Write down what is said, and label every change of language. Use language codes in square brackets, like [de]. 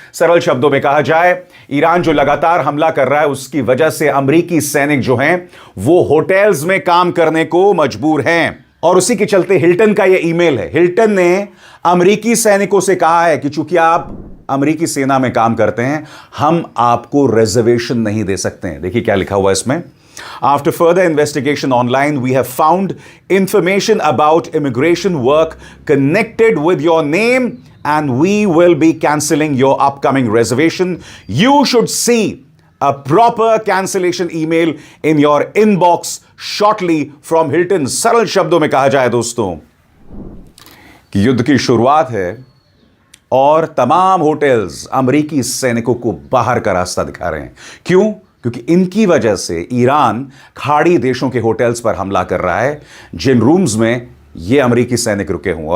[hi] सरल शब्दों में कहा जाए, ईरान जो लगातार हमला कर रहा है उसकी वजह से अमेरिकी सैनिक जो हैं वो होटल्स में काम करने को मजबूर हैं। और उसी के चलते हिल्टन का यह ईमेल है। हिल्टन ने अमेरिकी सैनिकों से कहा है कि चूंकि आप अमेरिकी सेना में काम करते हैं, हम आपको रिजर्वेशन नहीं दे सकते हैं। देखिए क्या लिखा हुआ है इसमें। [en] After further investigation online, we have found information about immigration work connected with your name, and we will be canceling your upcoming reservation. You should see a proper cancellation email in your inbox shortly from Hilton. [hi] सरल शब्दों में कहा जाए दोस्तों कि युद्ध की शुरुआत है और तमाम होटल्स अमेरिकी सैनिकों को बाहर का रास्ता दिखा रहे हैं। क्यों? क्योंकि इनकी वजह से ईरान खाड़ी देशों के होटल्स पर हमला कर रहा है जिन रूम्स में ये अमेरिकी सैनिक रुके हों।